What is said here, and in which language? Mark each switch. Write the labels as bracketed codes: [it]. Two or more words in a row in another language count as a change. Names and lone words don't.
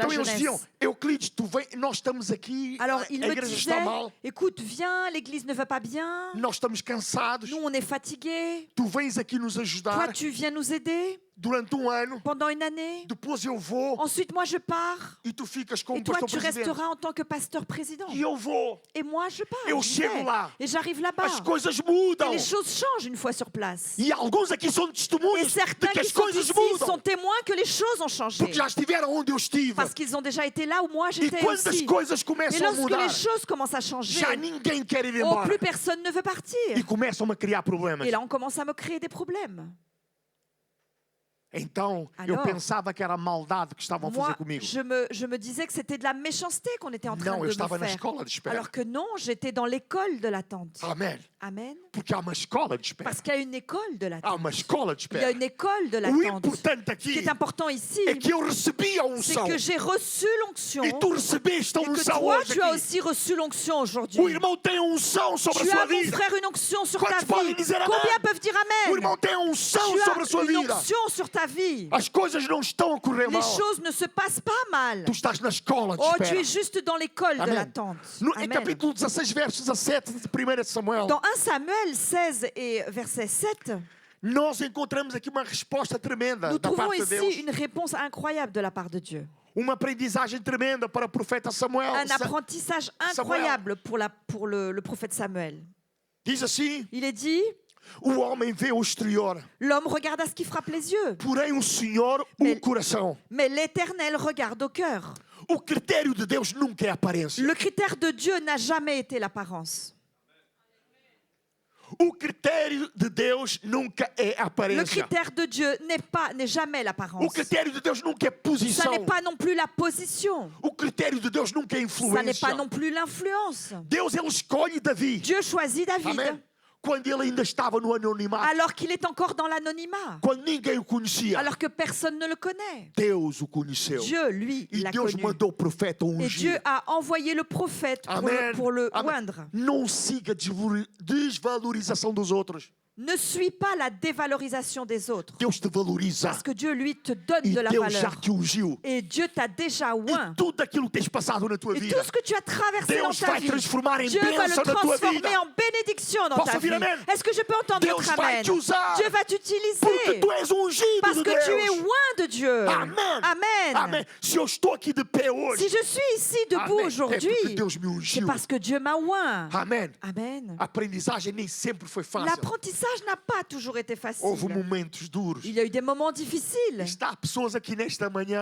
[pt] Então eles diziam, [fr] jeunesse. [pt] Euclides, tu vem, nós estamos aqui, [fr] Alors, [pt] a [fr] il me [pt] igreja [fr] disait, [pt] está mal, [fr] écoute, viens, l'église ne va pas bien. [pt] nós estamos cansados, [fr] Nous, on est fatigués. [pt] tu vens aqui nos [fr] Toi, [pt] ajudar [fr] tu viens nous aider [pt] durante ano, [fr] pendant une année. [pt] depois eu vou [fr] Ensuite, moi, je pars. [pt] e tu ficas como [fr] Et toi, [pt] pastor [fr] tu [pt] presidente. [fr] resteras en tant que pasteur président. [pt] E eu vou. [fr] Et moi, je pars. [pt] Eu [fr] j'y [pt] chego [fr] vais. [pt] lá. [fr] Et j'arrive là-bas. [pt] As coisas [fr] Et [pt] mudam. [fr] les choses changent une fois sur place. [pt] E alguns aqui são [fr] Et [pt] testemunhas de [fr] certains [pt] que [fr] qui [pt] as [fr] sont [pt] coisas [fr] ici [pt] mudam. [fr] sont témoins que les choses ont changé. [pt] Porque já estiveram onde eu estive. [fr] Parce qu'ils ont déjà été là où moi [pt] E [fr] j'étais [pt] quando as [fr] aussi. [pt] coisas [fr] Et [pt] começam a [fr] lorsque [pt] mudar, [fr] les choses commencent à changer, [pt] já ninguém quer ir oh, embora. [fr] plus personne ne veut partir. [pt] E começam a criar problemas. [fr] Et là, on commence à me créer des problèmes. [pt] Então, eu [fr] Alors, [pt] pensava que era a maldade que estavam a fazer [fr] Moi, [pt] comigo. [fr] je me disais que c'était de la méchanceté qu'on était en train [pt] Não, eu [fr] de [pt] estava [fr] me [pt] na [fr] faire. [pt] escola de espera. [fr] Alors que non, j'étais dans l'école de l'attente. [pt] Amém. [fr] Amen. [pt] Porque há uma escola de espera. [fr] Parce qu'il y a une école de [pt] Há [fr] l'attente. [pt] uma escola de [fr] Il y a [pt] espera. [fr] une école de [pt] O [fr] l'attente. [pt] importante [fr] Ce qui [pt] aqui [fr] est important ici, [pt] é que eu recebi a [fr] c'est unção. que j'ai reçu l'onction [pt] E tu recebeste a [fr] et que [pt] unção [fr] toi, [pt] hoje [fr] tu as [pt] aqui. [fr] aussi reçu l'onction [pt] O [fr] aujourd'hui. [pt] irmão tem a unção sobre [fr] Tu [pt] a sua [fr] as, mon [pt] vida. [fr] frère, une onction sur ta [pt] Quantos podem [fr] vie. [pt] dizer amém? [fr] Combien peuvent dire [pt] O [fr] Amen? [pt] irmão tem a unção [fr] Tu [pt] sobre a [fr] as [pt] sua [fr] une [pt] vida. [fr] onction sur ta vie. [pt] As coisas não estão a correr mal. [fr] Les choses ne se passent pas mal. [pt] Tu estás na escola de [fr] Oh, tu [pt] espera. [fr] es juste dans l'école de [pt] Amém. [fr] l'attente. [pt] No, em [fr] Amen. [pt] capítulo 16, verso 17 de 1 Samuel, [fr] Dans 1 Samuel 16 et verset 7, [pt] nós encontramos aqui uma resposta tremenda [fr] nous [pt] da [fr] trouvons [pt] parte de [fr] ici [pt] Deus. [fr] une réponse incroyable de la part de Dieu. [pt] Uma aprendizagem tremenda para o profeta Samuel. [fr] Un apprentissage incroyable pour le prophète Samuel. [pt] Diz assim, [fr] Il est dit, [pt] o homem vê o exterior, [fr] l'homme regarde à ce qui frappe les yeux, [pt] porém o Senhor [fr] Mais- [pt] o coração. [fr] mais l'Éternel regarde au cœur. [pt] O critério de Deus nunca é a aparência. [fr] Le critère de Dieu n'a jamais été l'apparence. [pt] O critério de Deus nunca é a [fr] Le [pt] aparência. [fr] critère de Dieu n'est jamais [pt] O [fr] l'apparence. [pt] critério de Deus nunca é [fr] Ça [pt] posição. [fr] n'est pas non plus la position. [pt] O critério de Deus nunca é [fr] Ça n'est pas [pt] influência. [fr] non plus l'influence. [pt] Deus, ele escolhe Davi. [fr] Dieu choisit David [pt] Amém. Quando ele ainda estava no anonimato. [fr] alors qu'il est encore dans l'anonymat, [pt] Quando ninguém o conhecia. [fr] alors que personne ne le connaît. [pt] Deus o conheceu. [fr] Dieu, lui, [pt] E [fr] l'a [pt] Deus [fr] connu. [pt] mandou o profeta [fr] Et [pt] ungir. [fr] Dieu a envoyé le prophète [pt] Amém. [fr] pour le [pt] Amém. [fr] oindre. [pt] Não siga a desvalorização dos outros. [fr] Ne suis pas la dévalorisation des autres. [pt] Deus te valoriza. [fr] Parce que Dieu, lui, te donne [pt] E [fr] de la [pt] Deus já [fr] valeur. [pt] te ungiu. [fr] Et Dieu t'a déjà oint. [pt] E tudo aquilo que tens passado na tua [fr] Et [pt] vida. [fr] tout ce que tu as traversé dans [pt] Deus [fr] ta [pt] vai [fr] vie, [pt] transformar em [fr] Dieu va le [pt] bênção na tua [fr] transformer [pt] vida. [fr] en bénédiction dans [pt] Posso [fr] ta [pt] ouvir [fr] vie. [pt] amen? [fr] Est-ce que je peux entendre [pt] Deus [fr] votre [pt] vai [fr] amen? [pt] te usar. [fr] Dieu va [pt] Porque [fr] t'utiliser. [pt] tu és ungido [fr] Parce [pt] de [fr] que tu es [pt] Deus. [fr] oint de Dieu. [pt] Amém. [fr] Amen. [pt] Amém. Se eu estou aqui de pé hoje. [fr] Si je suis ici debout [pt] Amém. É [fr] aujourd'hui, [pt] porque Deus me [fr] c'est [pt] ungiu. [fr] parce que Dieu m'a oint. [pt] Amém. [fr] Amen. [pt] A aprendizagem nem sempre foi fácil. [fr] L'apprentissage message n'a pas toujours été facile. [pt] Houve momentos duros. [fr] Il y a eu des moments difficiles. [pt] Está pessoas aqui nesta manhã,